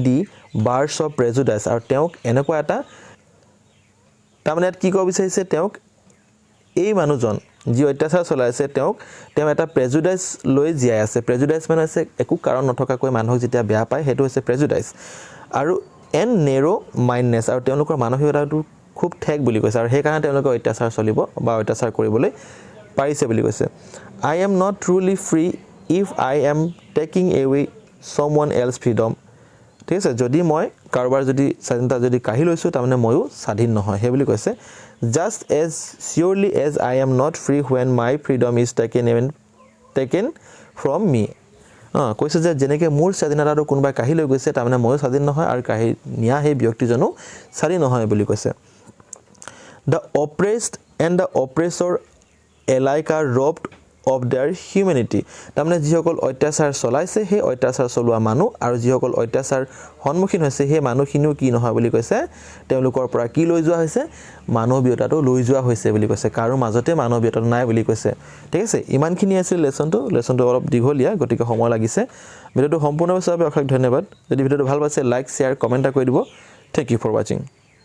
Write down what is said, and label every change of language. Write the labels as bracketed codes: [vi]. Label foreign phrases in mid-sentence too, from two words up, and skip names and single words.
[en] the bars of prejudice [as] আৰু তেওঁক এনেকুৱা এটা তাৰমানে ইয়াত কি ক'ব বিচাৰিছে তেওঁক এই মানুহজন যি অত্যাচাৰ চলাইছে তেওঁ এটা প্ৰেজুডাইজ লৈ জীয়াই আছে প্ৰেজুডাইজ মানে হৈছে একো কাৰণ নথকাকৈ মানুহক যেতিয়া বেয়া পায় সেইটো হৈছে প্ৰেজুডাইজ আৰু [en] and narrow mindedness [as] আৰু তেওঁলোকৰ মানসিকতাটো খুব ঠেক বুলি কৈছে আৰু সেইকাৰণে তেওঁলোকে অত্যাচাৰ চলিব বা অত্যাচাৰ কৰিবলৈ পাৰিছে বুলি কৈছে [en] I am not truly free if I am taking away someone else freedom [as] ঠিক আছে যদি মই কাৰোবাৰ যদি স্বাধীনতা যদি কাঢ়ি লৈছোঁ তাৰমানে ময়ো স্বাধীন নহয় সেই বুলি কৈছে [en] just as surely as I am not free when my freedom is taken from me [as] কৈছে যে যেনেকৈ মোৰ স্বাধীনতাটো কোনোবাই কাঢ়ি লৈ গৈছে তাৰমানে ময়ো স্বাধীন নহয় আৰু কাঢ়ি নিয়া সেই ব্যক্তিজনো স্বাধীন নহয় বুলি কৈছে [en] the oppressed and the oppressor alike are robbed of their [as] humanity তাৰমানে যিসকল অত্যাচাৰ চলাইছে সেই অত্যাচাৰ চলোৱা মানুহ আৰু যিসকল অত্যাচাৰ সন্মুখীন হৈছে সেই মানুহখিনিও কি নহয় বুলি কৈছে তেওঁলোকৰ পৰা কি লৈ যোৱা হৈছে মানৱীয়তাটো লৈ যোৱা হৈছে বুলি কৈছে কাৰো মাজতে মানৱীয়তা নাই বুলি কৈছে ঠিক আছে ইমানখিনি আছিল লেসনটো অলপ দীঘলীয়া গতিকে সময় লাগিছে ভিডিঅ'টো সম্পূৰ্ণভাৱে চাই অশেষ ধন্যবাদ যদি ভিডিঅ'টো ভাল পাইছে [en] like share comment [as] কৰি দিব [en] thank you for watching